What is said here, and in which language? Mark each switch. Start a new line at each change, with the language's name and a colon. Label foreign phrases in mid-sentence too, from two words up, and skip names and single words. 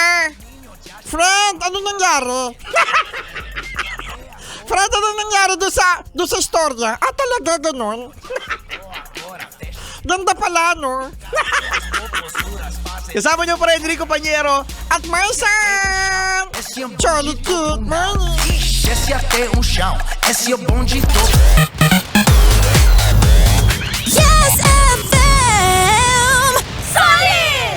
Filipino: Friend, ano nangyari? Friend, ano nangyari doon sa istorya? Talaga ganun? Ganda pala, no? Kasama niyo pa rin Enrico Pañero at Marcian! Charlie Cute Money!
Portuguese: Desce até o chão, esse é o bonde todo.
Filipino: Yes FM! Solid!